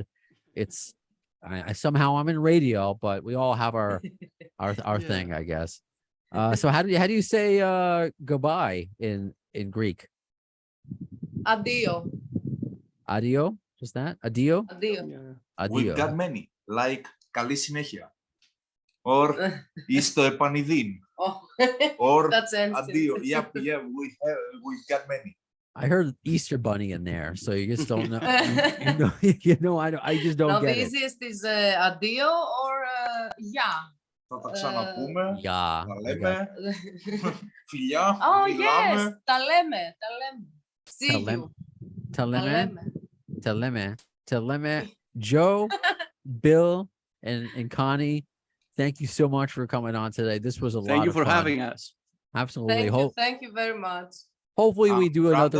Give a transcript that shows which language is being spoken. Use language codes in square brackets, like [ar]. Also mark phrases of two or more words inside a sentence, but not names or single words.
[en] It's I somehow I'm in radio, but we all have our thing, I guess. So how do you say goodbye in Greek? Adio. Adio, just that? Adio? Adio. Adio. We've got many, like [el] καλή συνέχεια. Or εις το επανιδείν. [en] Oh, Or that's ancient. adio. Yep, yeah, we've got many. I heard Easter Bunny in there, so you just don't know. I just don't Now, the get it. easiest is adio or yeah. [el] Θα τα ξαναπούμε. [en] Yeah. [el] Τα λέμε. Φιλιά. [en] Oh, [el] μιλάμε. yes. Τα λέμε. [en] See you. [el] Τα λέμε. [en] Joe, Bill, and Connie, thank you so much for coming on today. This was a lot of fun. Thank you for having us. Absolutely. Thank you very much. Hopefully we do another